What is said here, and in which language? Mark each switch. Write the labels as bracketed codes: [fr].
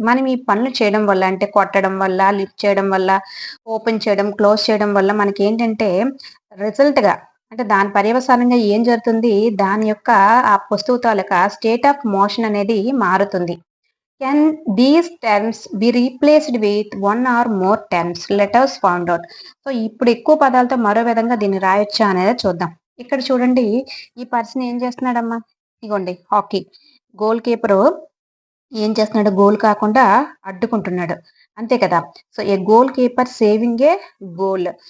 [te] మనం ఈ పనులు చేయడం వల్ల అంటే కొట్టడం వల్ల, లిఫ్ట్ చేయడం వల్ల, ఓపెన్ చేయడం, క్లోజ్ చేయడం వల్ల మనకేంటంటే రిజల్ట్‌గా అంటే దాని పర్యవసానంగా ఏం జరుగుతుంది? దాని యొక్క ఆ వస్తువు తాలూకా స్టేట్ ఆఫ్ మోషన్ అనేది మారుతుంది. [en] Can these terms be replaced with one or more terms? Let us find out. [te] So, ఇప్పుడు ఎక్కువ పదాలతో మరో విధంగా దీన్ని రాయొచ్చా అనేది చూద్దాం. ఇక్కడ చూడండి ఈ పర్సన్ ఏం చేస్తున్నాడమ్మా? ఇగోండి హాకీ. గోల్ కీపరు ఏం చేస్తున్నాడు? గోల్ కాకుండా అడ్డుకుంటున్నాడు. అంతే కదా! సో, [en] A goalkeeper saving a goal.